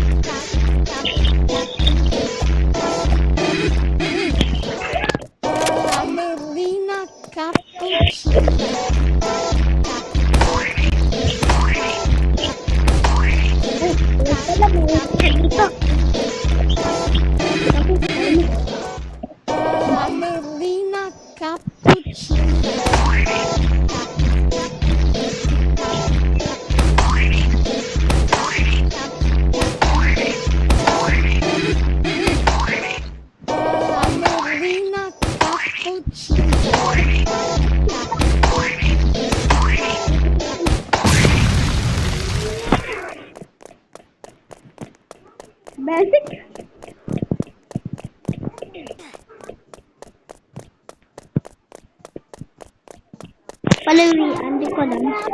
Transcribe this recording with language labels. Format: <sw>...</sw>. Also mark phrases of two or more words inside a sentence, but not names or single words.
<tl>Ballerina cappuccino. Wala mo dito. Ballerina cappuccino. Ballerina cappuccino. Basic. Palawian, di ko alam.</tl>